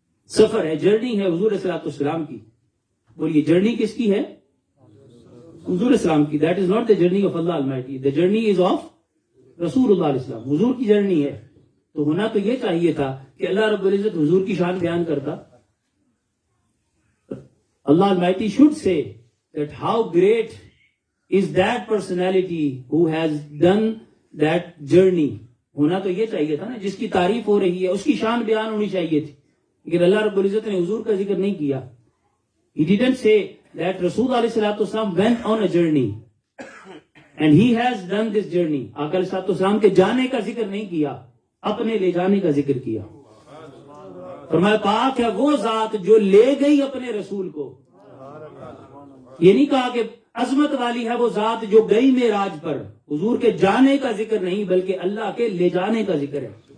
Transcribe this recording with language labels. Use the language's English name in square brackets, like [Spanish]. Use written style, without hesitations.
[Urdu] سفر ہے، جرنی ہے حضور صلی اللہ علیہ وسلم کی. بولیے جرنی کس کی ہے؟ حضور اسلام کی. [English] That is not the journey of Allah almighty, the journey is of رسول اللہ علیہ السلام. [Urdu] حضور کی جرنی ہے. تو ہونا تو یہ چاہیے تھا کہ اللہ رب العزت حضور کی شان بیان کرتا. [English] Allah almighty should say that how great is that personality who has done that journey. [Urdu] ہونا تو یہ چاہیے تھا نا، جس کی تعریف ہو رہی ہے اس کی شان بیان ہونی چاہیے تھی. لیکن اللہ رب العزت نے حضور کا ذکر نہیں کیا. [English] He didn't say that Rasul علیہ السلام went on a journey and he has done this journey. [Urdu] آقا علیہ السلام کے جانے کا ذکر نہیں کیا، اپنے لے جانے کا ذکر کیا. فرمایا پاک ہے وہ ذات جو لے گئی اپنے رسول کو. یہ نہیں کہا کہ عظمت والی ہے وہ ذات جو گئی معراج پر. حضور کے جانے کا ذکر نہیں بلکہ اللہ کے لے جانے کا ذکر ہے.